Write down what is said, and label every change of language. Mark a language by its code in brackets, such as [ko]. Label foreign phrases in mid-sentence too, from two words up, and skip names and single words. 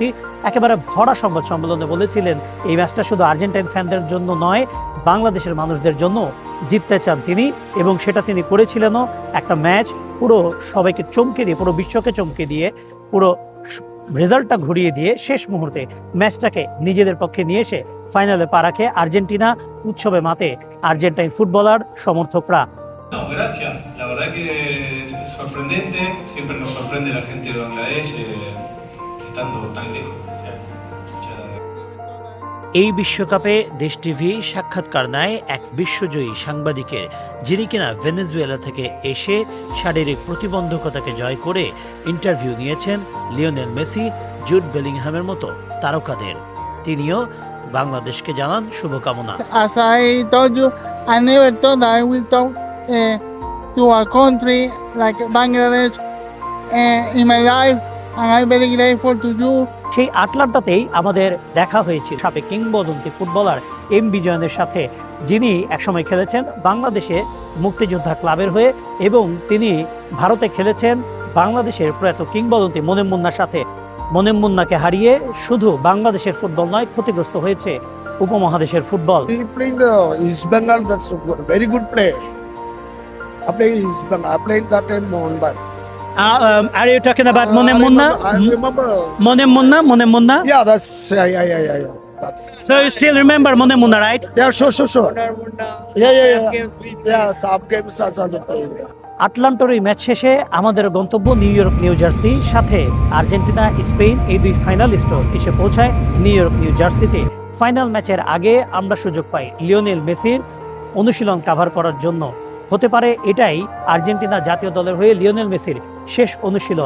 [bn] একেবারে ভরা সংবাদ সম্মেলনে বলেছিলেন এই ম্যাচটা শুধু আর্জেন্টাইন ফ্যানদের জন্য নয়, বাংলাদেশের মানুষদের জন্য জিততে চান তিনি, এবং সেটা তিনি করেছিলেনও। একটা ম্যাচ পুরো সবাইকে চমকে দিয়ে, পুরো বিশ্বকে চমকে দিয়ে, পুরো রেজাল্টটা ঘুরিয়ে দিয়ে শেষ মুহূর্তে ম্যাচটাকে নিজেদের পক্ষে নিয়ে এসে ফাইনালে পা রাখে আর্জেন্টিনা। উৎসবে মাতে আর্জেন্টাইন ফুটবলার, সমর্থকরা। [es] No, gracias. La verdad que es sorprendente. Siempre nos sorprende la gente de Bangladesh estando tan lejos. [bn] এই বিশ্বকাপে দেশ টিভি সাক্ষাৎকার নেয় এক বিশ্বজয়ী সাংবাদিকের, যিনি কিনা ভেনেজুয়েলা থেকে এসে শারীরিক প্রতিবন্ধকতাকে জয় করে ইন্টারভিউ নিয়েছেন লিওনেল মেসি, জুড বেলিংহামের মতো তারকাদের। তিনিও বাংলাদেশকে জানান শুভকামনা। [en] As I told you, I never thought I will talk to a country like Bangladesh in my life, and I'm very grateful to you. [bn] সেই আটলান্টাতেই আমাদের দেখা হয়েছিল সাবেক কিংবদন্তি ফুটবলার এম বিজয়নের সাথে, যিনি একসময় খেলেছেন বাংলাদেশে মুক্তিযোদ্ধা ক্লাবের হয়ে এবং তিনি ভারতে খেলেছেন বাংলাদেশের প্রয়াত কিংবদন্তি মনেম মুন্নার সাথে। মনেম মুন্নাকে হারিয়ে শুধু বাংলাদেশের ফুটবল নয়, ক্ষতিগ্রস্ত হয়েছে উপমহাদেশের ফুটবল। [en] East Bengal, that's a very good play. I play East Bengal. I played that time Mohanbag. Are you talking about Monem Munna? I remember. Monem Munna? Monem Munna? Yeah, that's yeah. That's. So you still remember Monem Munna, right? Yeah, sure. Yeah. Yeah, some games also played. [bn] আটলান্টার এই ম্যাচ শেষে আমাদের গন্তব্য নিউ ইয়র্ক, নিউ জার্সি, সাথে আর্জেন্টিনা, স্পেন, এই দুই ফাইনালিস্টও এসে পৌঁছায় নিউ ইয়র্ক, নিউ জার্সিতে। ফাইনাল ম্যাচের আগে আমরা সুযোগ পাই লিওনেল মেসির অনুশীলন কাভার করার জন্য। হতে পারে এটাই আর্জেন্টিনা জাতীয় দলের হয়ে লিওনেল মেসির শেষ অনুশীলন।